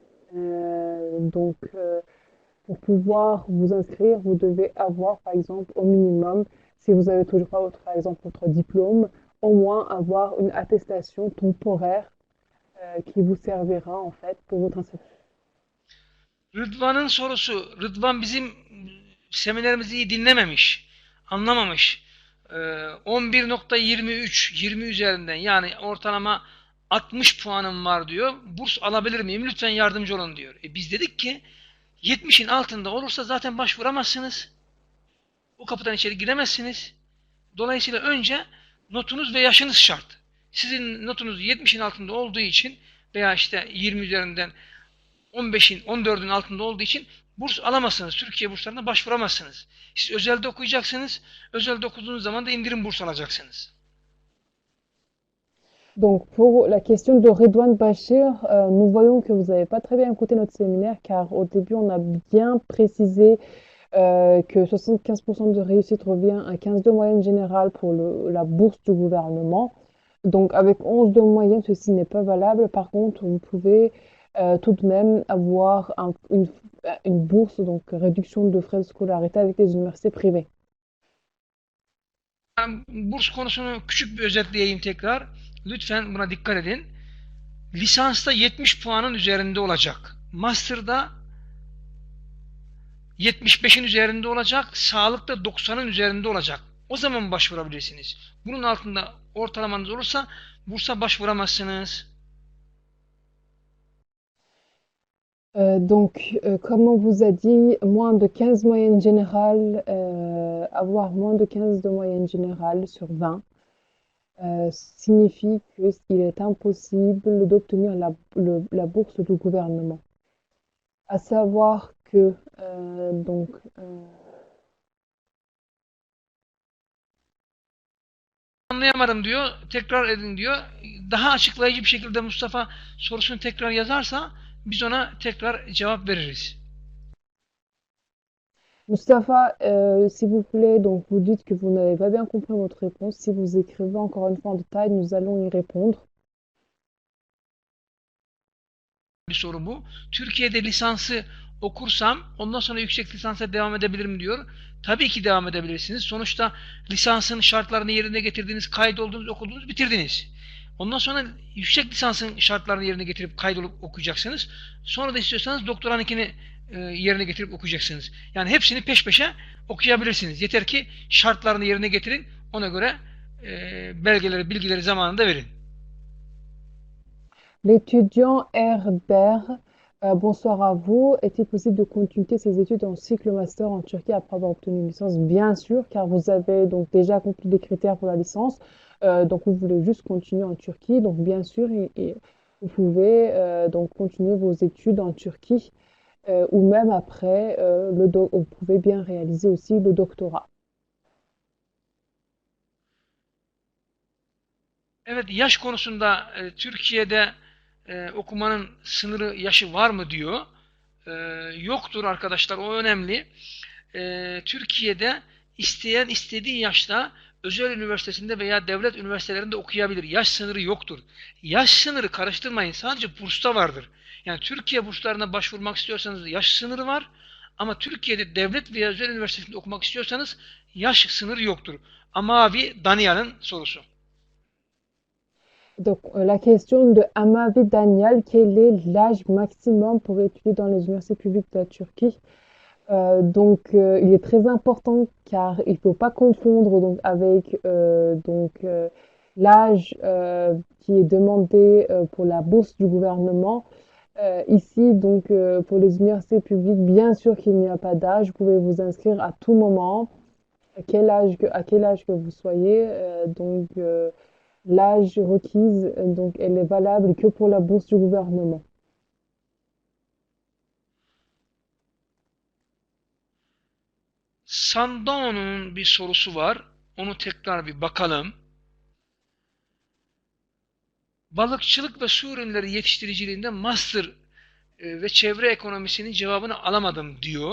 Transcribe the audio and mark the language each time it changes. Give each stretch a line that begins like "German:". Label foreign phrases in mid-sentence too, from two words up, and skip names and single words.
French: Pour pouvoir vous inscrire, vous devez avoir par exemple au minimum, si vous avez toujours pas par exemple votre diplôme, au moins avoir une attestation temporaire qui vous servira en fait pour votre inscription.
Turkish: Rıdvan'ın sorusu, Rıdvan bizim seminerimizi iyi dinlememiş, anlamamış. 11.23, 20 üzerinden yani ortalama 60 puanım var diyor. Burs alabilir miyim? Lütfen yardımcı olun diyor. Biz dedik ki 70'in altında olursa zaten başvuramazsınız. O kapıdan içeri giremezsiniz. Dolayısıyla önce notunuz ve yaşınız şart. Sizin notunuz 70'in altında olduğu için veya işte 20 üzerinden 15'in, 14'ün altında olduğu için burs alamazsınız. Türkiye burslarına başvuramazsınız. Siz özelde okuyacaksınız. Özelde okuduğunuz zaman da indirim burs alacaksınız.
French: Donc pour la question de Redouane Bachir, nous voyons que vous n'avez pas très bien écouté notre séminaire car au début on a bien précisé que 75% de réussite revient à 15 de moyenne générale pour la bourse du gouvernement. Donc avec 11 de moyenne, ceci n'est pas valable. Par contre, vous pouvez tout de même avoir une bourse, donc réduction de frais de scolarité avec les universités privées.
Turkish: Burs konusunu küçük bir özetleyeyim tekrar. Lütfen buna dikkat edin. Lisansta 70 puanın üzerinde olacak. Master'da 75'in üzerinde olacak. Sağlıkta 90'ın üzerinde olacak. O zaman başvurabilirsiniz. Bunun altında ortalamanız olursa bursa başvuramazsınız.
French: Comme on vous a dit, moins de 15 moyenne générale, avoir moins de 15 de moyenne générale sur 20 signifie qu'il est impossible d'obtenir la bourse du gouvernement. À savoir que
Turkish: Anlayamadım diyor. Tekrar edin diyor. Daha açıklayıcı bir şekilde Mustafa sorusunu tekrar yazarsa biz ona tekrar cevap veririz.
French: Mustafa, si vous plaît, donc vous dites que vous n'avez pas bien compris votre réponse. Si vous écrivez encore une fois en détail, nous allons y répondre.
Turkish: Bir soru bu. Türkiye'de lisansı okursam ondan sonra yüksek lisansa devam edebilirim diyor. Tabii ki devam edebilirsiniz. Sonuçta lisansın şartlarını yerine getirdiğiniz, kaydoldunuz, okudunuz, bitirdiniz. Ondan sonra yüksek lisansın şartlarını yerine getirip kaydolup okuyacaksınız. Sonra da istiyorsanız doktoranınkini yerine getirip okuyacaksınız. Yani hepsini peş peşe okuyabilirsiniz. Yeter ki şartlarını yerine getirin. Ona göre belgeleri, bilgileri zamanında verin.
French: L'étudiant Herder, bonsoir à vous. Est-il possible de continuer ses études en cycle master en Turquie après avoir obtenu une licence? Bien sûr, car vous avez donc déjà accompli les critères pour la licence. Donc vous voulez juste continuer en Turquie. Donc bien sûr, vous pouvez donc continuer vos études en Turquie ou même après, vous pouvez bien réaliser aussi le doctorat.
Turkish: Evet, yaş konusunda Türkiye'de okumanın sınırı yaşı var mı diyor. Yoktur arkadaşlar, o önemli. Türkiye'de isteyen istediği yaşta özel üniversitesinde veya devlet üniversitelerinde okuyabilir. Yaş sınırı yoktur. Yaş sınırı karıştırmayın. Sadece bursta vardır. Yani Türkiye burslarına başvurmak istiyorsanız yaş sınırı var. Ama Türkiye'de devlet veya özel üniversitesinde okumak istiyorsanız yaş sınırı yoktur. Amavi Daniel'in sorusu.
French: Donc, la question de Amavi Daniel, quel est l'âge maximum pour étudier dans les universités publiques de la Turquie? Il est très important car il ne faut pas confondre donc, avec l'âge qui est demandé pour la bourse du gouvernement. Ici, pour les universités publiques, bien sûr qu'il n'y a pas d'âge. Vous pouvez vous inscrire à tout moment, à quel âge que vous soyez. L'âge requise, elle est valable que pour la bourse du gouvernement.
Turkish: Sandoğan'ın bir sorusu var. Onu tekrar bir bakalım. Balıkçılık ve su ürünleri yetiştiriciliğinde master ve çevre ekonomisinin cevabını alamadım diyor.